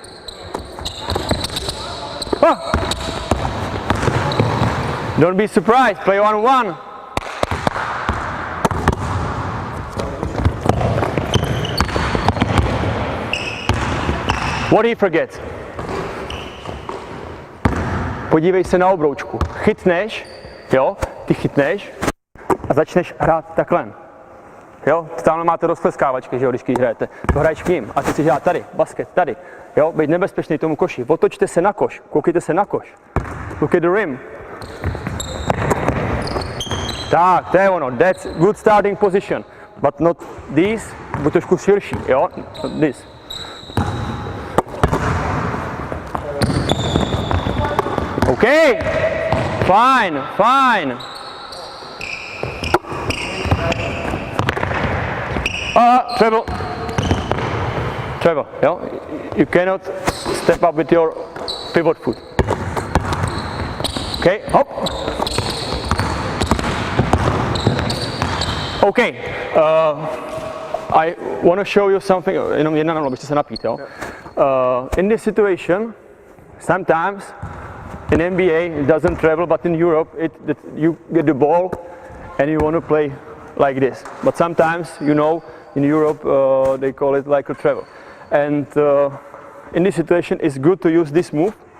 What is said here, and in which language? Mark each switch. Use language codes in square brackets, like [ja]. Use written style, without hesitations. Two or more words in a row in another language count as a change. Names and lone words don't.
[en] Oh. Don't be surprised. Play 1-on-1. What he forgets? [cs] Podívej se na obroučku. Chytneš, jo, ty chytneš a začneš hrát takhle. Jo, tamhle máte rozkleskávačky, že jo, když hrajete. To hraješ k ním a ty si hrát tady, basket, tady. Jo, být nebezpečný tomu koši. Otočte se na koš, koukejte se na koš. [en] Look at the rim. [cs] Tak, to je ono, [en] that's good starting position. But not this, [cs] buď trošku širší, jo, [en] not this. Okay, fine. Treble, yeah? You cannot step up with your pivot foot. Okay, hop. Okay, I want to show you something, [cs] jenom jedna náhodou, abyste se napít, jo? [en] In this situation, sometimes in NBA it doesn't travel, but in Europe you get the ball and you want to play like this. But sometimes, you know, in Europe they call it like a travel. And in this situation it's good to use this move.